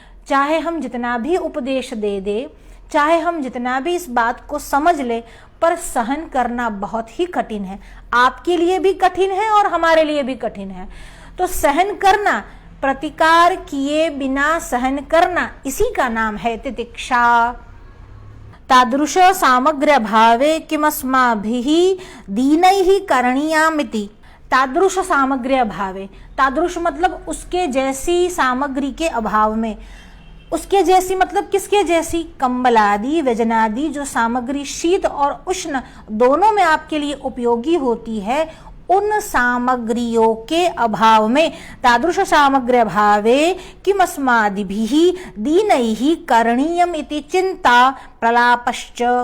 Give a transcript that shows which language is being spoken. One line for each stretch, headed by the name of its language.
Hindi: चाहे हम जितना भी उपदेश दे दे, चाहे हम जितना भी इस बात को समझ ले, पर सहन करना बहुत ही कठिन है। आपके लिए भी कठिन है और हमारे लिए भी कठिन है। तो सहन करना, प्रतिकार किए बिना सहन करना, इसी का नाम है तितिक्षा।
Sanskrit: तादृश सामग्र्य भावे किमस्माभिः दीनैः करणीयामिति। तादृश सामग्र्य भावे,
Hindi: तादृश मतलब उसके जैसी सामग्री के अभाव में। उसके जैसी मतलब किसके जैसी? कंबलादि व्यजनादि, जो सामग्री शीत और उष्ण दोनों में आपके लिए उपयोगी होती है, उन सामग्रियों के अभाव में,
Sanskrit: तादृश सामग्र्य भावे किमस्मादिभिः दीनैः करणीयम इति चिंता प्रलापश्च।